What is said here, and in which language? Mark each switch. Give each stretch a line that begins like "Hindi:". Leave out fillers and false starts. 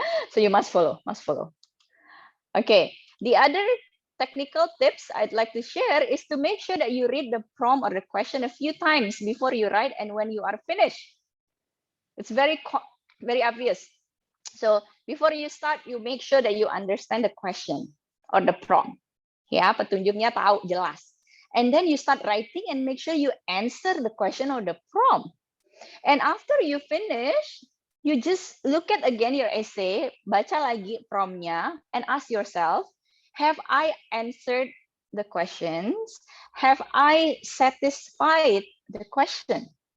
English: So you must follow, Okay. The other technical tips I'd like to share is to make sure that you read the prompt or the question a few times before you write and when you are finished. It's very obvious. So before you start, you make sure that you understand the question or the prompt.
Indonesian: Ya, petunjuknya tahu jelas.
English: And then you start writing and make sure you answer the question or the prompt. And after you finish, you just look at again your essay,
Indonesian: baca lagi promptnya,
English: and ask yourself, have I answered the questions? Have I satisfied the question?